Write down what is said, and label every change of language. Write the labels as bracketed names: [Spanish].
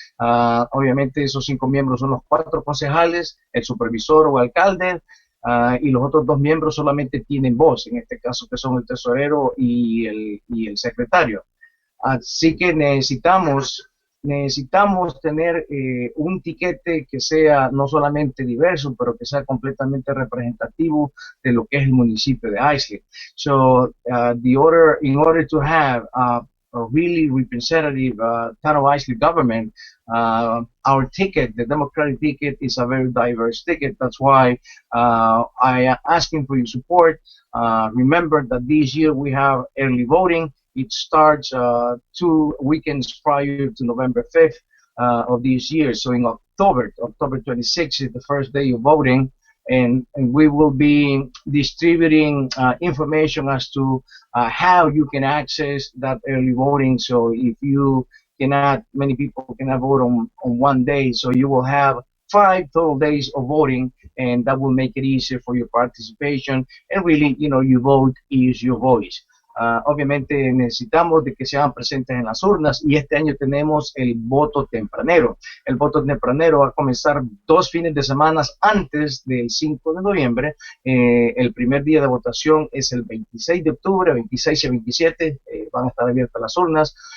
[Spanish] Obviamente esos 5 miembros son los 4 concejales, el supervisor o alcalde, y los otros 2 miembros solamente tienen voz, en este caso que son el tesorero y el secretario. Así que necesitamos tener un tiquete que sea no solamente diverso, pero que sea completamente representativo de lo que es el municipio de Islip. [English] So in order to have a really representative town of Islip government, our ticket, the Democratic ticket, is a very diverse ticket. That's why I am asking for your support. Remember that this year we have early voting. It starts 2 weekends prior to November 5th of this year. So in October 26th is the first day of voting, and we will be distributing information as to how you can access that early voting. So if you many people cannot vote on one day, so you will have 5 total days of voting, and that will make it easier for your participation, and really, your vote is your voice. [Spanish] Obviamente necesitamos de que sean presentes en las urnas, y este año tenemos el voto tempranero. El voto tempranero va a comenzar 2 fines de semana antes del 5 de noviembre. El primer día de votación es el 26 de octubre, 26 y 27 van a estar abiertas las urnas.